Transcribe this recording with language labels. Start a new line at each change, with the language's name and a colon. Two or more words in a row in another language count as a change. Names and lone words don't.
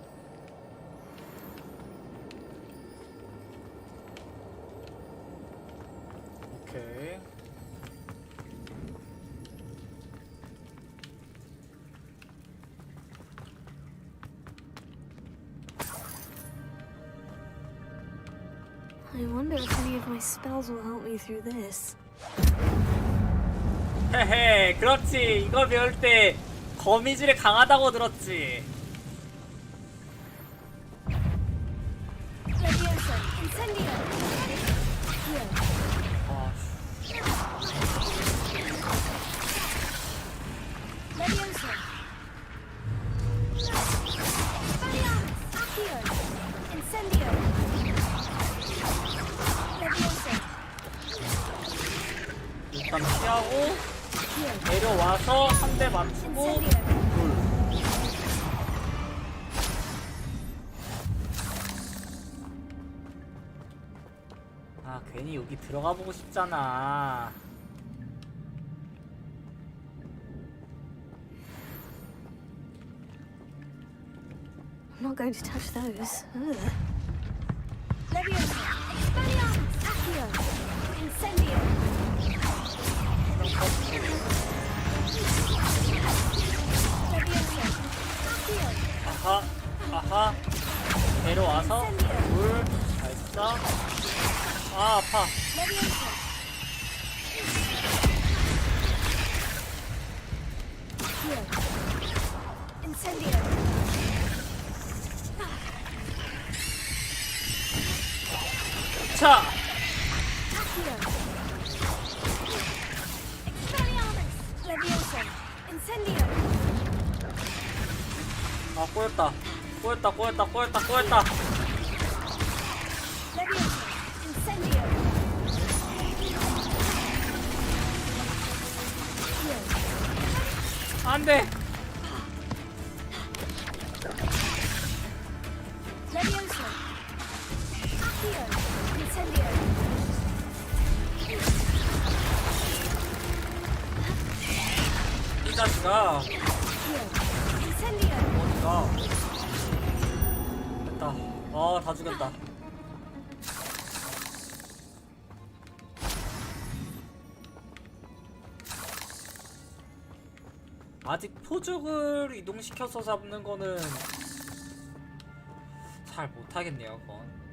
Korean: 오케이.
English: I wonder if any of my spells will help me through this.
Korean: 헤헤, 그렇지. 이거 배울 때 거미줄이 강하다고 들었지. Leviosa, incendio. Here. Leviosa. Expelliarmus, accio. Incendio. Leviosa. 일단 피하고 내려와서 한 대 맞추고 아, 괜히 여기 들어가 보고 싶잖아.
English: I'm not going to touch those. Ugh.
Korean: Leviosa, Expelliarmus, accio. Incendio. Leviosa, accio. 아하, 아하. 내려와서 물 잘 써. 아, 아파. Leviosa. Accio. Incendio. 차! Accio. Expelliarmus, Leviosa. Incendio. 아, 꼬였다. 꼬였다. Leviosa. Incendio. 안 돼! Leviosa. Accio. Incendio. 이 자식아. Incendio. 어디가? 됐다. 아, 다 죽였다. 아직 포죽을 이동시켜서 잡는 거는 잘 못하겠네요, 그건.